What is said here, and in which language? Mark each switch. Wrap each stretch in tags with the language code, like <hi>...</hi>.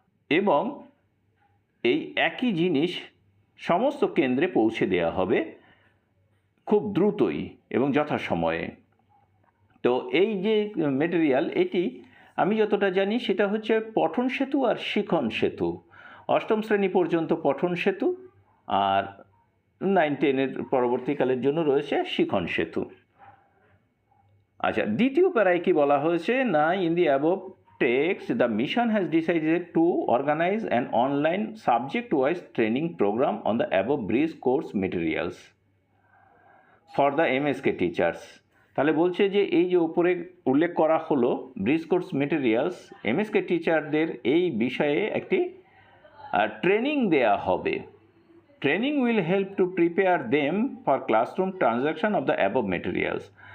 <bn>এবং এই একই জিনিস সমস্ত কেন্দ্রে পৌঁছে দেওয়া হবে খুব দ্রুতই এবং যথাসময়ে। তো এই যে মেটেরিয়াল, এটি আমি যতটা জানি সেটা হচ্ছে পঠন সেতু আর শিখন সেতু। 8ম শ্রেণী পর্যন্ত পঠন সেতু, আর 9-10-এর পরবর্তীকালের জন্য রয়েছে শিখন সেতু। আচ্ছা, দ্বিতীয় প্যারায় কি বলা হয়েছে না,</bn> <en>In the above text, the mission has decided to organize an online subject-wise training program on the above brief course materials for the MSK teachers.</en> <bn>তাহলে বলছে যে, এই যে উপরে উল্লেখ করা হলো ব্রিজ কোর্স মেটেরিয়ালস, এমএসকে টিচারদের এই বিষয়ে একটি ট্রেনিং দেয়া হবে।</bn> <en>Training will help to prepare them for classroom transaction of the above materials.</en>